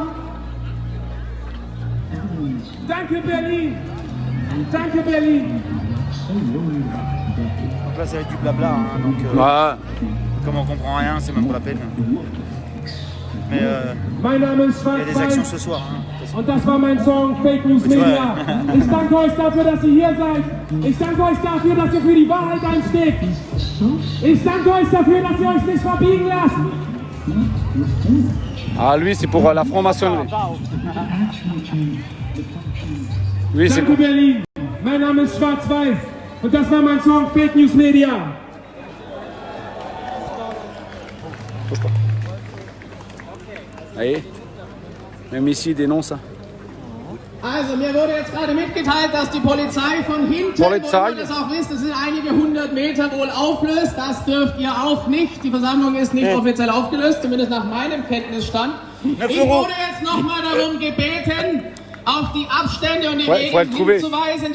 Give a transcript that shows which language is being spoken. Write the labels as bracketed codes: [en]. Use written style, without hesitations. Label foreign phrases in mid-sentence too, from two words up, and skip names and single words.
[de] Danke Berlin. Danke Berlin. [fr] Donc là, ça va être du blabla, hein, donc Ouais. comme on comprend rien, c'est même pas la peine. Mais [de] Mein Name ist [fr] il y a des actions [de] Schwarz-Weiß [fr] ce soir. Hein. [de] und das war mein Song Fake News Media. Ich danke euch dafür, dass ihr hier seid. Ich danke euch dafür, dass ihr für die Wahrheit einsteht. Ich danke euch dafür, dass ihr euch nicht verbiegen lasst. [fr] Ah lui c'est pour la franc-maçonnerie. Lui c'est [de] Danke Berlin. Mein Name ist Schwarz-Weiß und das war mein Song Fake News Media. [fr] Allez. Même ici il dénonce. Hein. [de] Also mir wurde jetzt gerade mitgeteilt, dass die Polizei von hinten, Polizei? wo ihr das auch wisst, das sind einige 100 Meter wohl auflöst. Das dürft ihr auch nicht. Die Versammlung ist nicht offiziell aufgelöst, zumindest nach meinem Kenntnisstand. Ich wurde jetzt nochmal darum gebeten, auf die Abstände und die Regeln hinzuweisen.